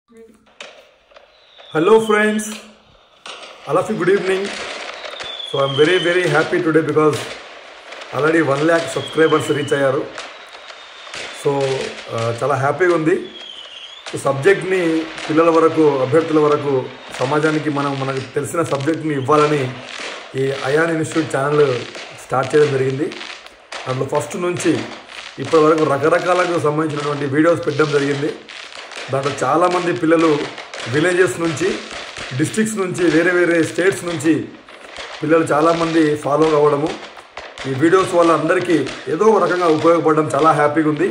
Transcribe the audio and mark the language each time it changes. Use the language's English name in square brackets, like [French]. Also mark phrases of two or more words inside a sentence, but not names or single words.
[English] Hello friends, all of you good evening. So I'm very happy today because already 1 lakh subscribers reach ayyaru. [Telugu] సో చాలా హ్యాపీ ఉంది. సో సబ్జెక్ట్ ని పిల్లల వరకు అభ్యర్థుల వరకు సమాజానికి మనకు తెలిసిన సబ్జెక్ట్ ని ఇవ్వాలని ఈ Ayan Institute [English] channel start [Telugu] చేయడం జరిగింది. అందులో ఫస్ట్ నుంచి ఇప్పటి వరకు రకరకాలకు సంబంధించినటువంటి వీడియోస్ పెట్టడం జరిగింది. దాంట్లో చాలామంది పిల్లలు విలేజెస్ నుంచి డిస్ట్రిక్ట్స్ నుంచి వేరే స్టేట్స్ నుంచి పిల్లలు చాలామంది ఫాలో అవ్వడము ఈ వీడియోస్ వల్ల అందరికీ ఏదో ఒక రకంగా ఉపయోగపడడం చాలా హ్యాపీగా ఉంది.